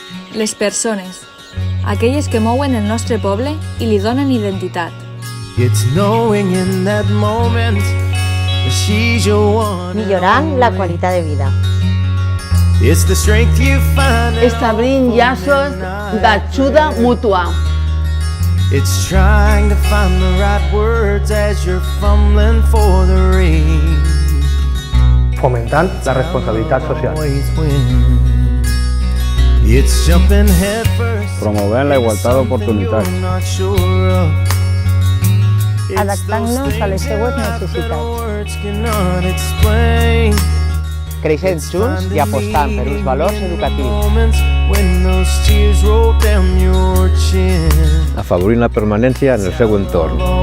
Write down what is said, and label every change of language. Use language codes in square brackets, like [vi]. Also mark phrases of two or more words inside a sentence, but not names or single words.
[ca] Les persones, aquelles que mouen el nostre poble i li donen identitat. Millorant la qualitat de vida. Establint llaços d'ajuda mútua. [en] It's trying to find the right words as you're fumbling for the rain. [ca] Fomentant la responsabilitat social. [en] It's jumping head first. [ca] Promovent la igualtat d'oportunitats. Adaptant-nos a les seues necessitats. Creixent junts i apostant per uns valors educatius. Afavorint la permanència en el seu entorn.